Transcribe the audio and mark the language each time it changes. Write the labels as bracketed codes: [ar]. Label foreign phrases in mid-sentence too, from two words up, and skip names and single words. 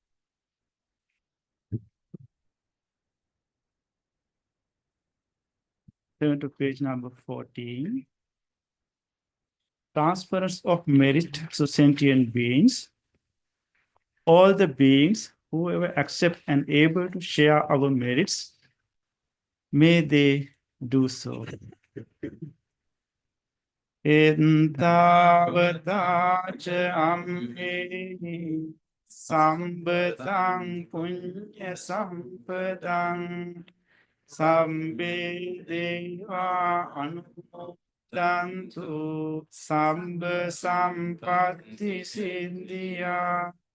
[en] Turn to page number 14. Transference of merit to sentient beings. All the beings, whoever accept and able to share our merits, may they do so. [pi] Entavatacha ammehi sambadang punya sampadang sambe deva anumodantu samba sampatti siddhiya